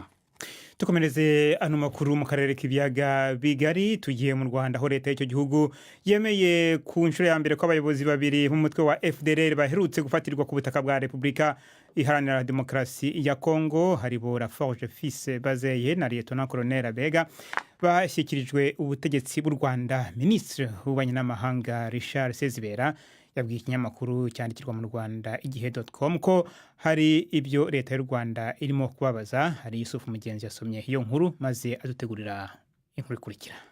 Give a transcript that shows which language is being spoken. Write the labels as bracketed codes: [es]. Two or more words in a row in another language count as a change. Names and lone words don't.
[rw] Tukomereze ano makuru mu karere k'ibiyaga bigari. Tugiye mu Rwanda aho leta y'icyo gihugu yemeye ku nshuro ya mbere ko abayobozi babiri b'umutwe wa FDLR baherutse gufatirwa ku butaka bwa Repubulika Iharanira Demokarasi ya Kongo, haribo Laforge Fils Bazeye na Lieutenant Colonel Abega, bashyikirijwe ubutegetsi bw'u Rwanda. Minisitiri w'ububanyi n'amahanga Richard Sezibera yabwiye ikinyamakuru cyandikirwa mu Rwanda igihe.com ko hari ibyo leta y'u Rwanda irimo kubabaza. Hari Yusufu Mugenzi yasomye iyo nkuru maze adutegurira inkuru ikurikira.